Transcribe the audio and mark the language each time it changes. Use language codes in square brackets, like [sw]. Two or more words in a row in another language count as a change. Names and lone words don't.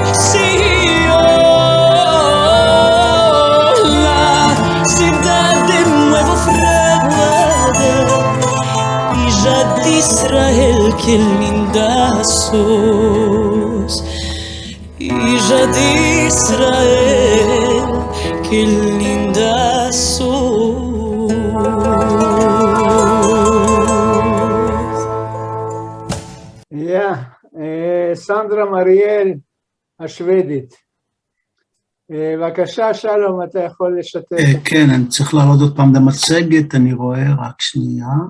[es] Sion, la ciudad de nuevo fraguada, hija de Israel, qué linda sos, hija de Israel, qué linda sos. [he] סנדרה מריאל השוודית. בבקשה, שלום, אתה יכול לשתף. כן, אני צריך להעלות עוד פעם למצגת, אני רואה, רק שנייה.